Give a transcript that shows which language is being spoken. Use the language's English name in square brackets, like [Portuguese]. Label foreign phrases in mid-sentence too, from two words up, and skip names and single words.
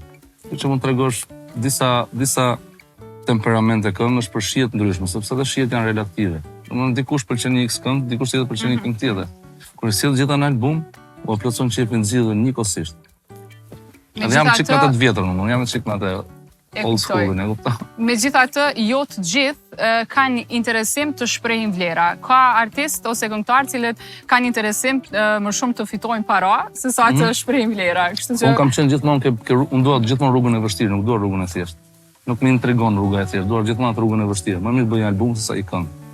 [Albanian] Kjo që mund të tregosh disa temperamente këngësh për shihet ndryshme, sepse edhe shihet janë relative. Domethënë dikush pëlqen një X këngë, dikush tjetër pëlqen një këngë tjetër. Kur sjell gjitha në album, u plotson çepin zgjidhur njëkohësisht. Edhe jam çik më të vjetër, unë jam çik më të [English] old school- [Albanian] in, e kupton? Megjithatë, jo të gjithë kanë interesim të shprehin vlera. Ka artist ose këngëtar cilët kanë interesim më shumë të fitojnë para se sa të shprehin vlera. Kështu që unë kam qenë gjithmonë unë dua gjithmonë rrugën e vështirë, nuk dua rrugën e thjeshtë. Nuk më intrigon rruga e thjeshtë, dua gjithmonë atë rrugën e vështirë. Më mirë bëj një album se sa i këngë.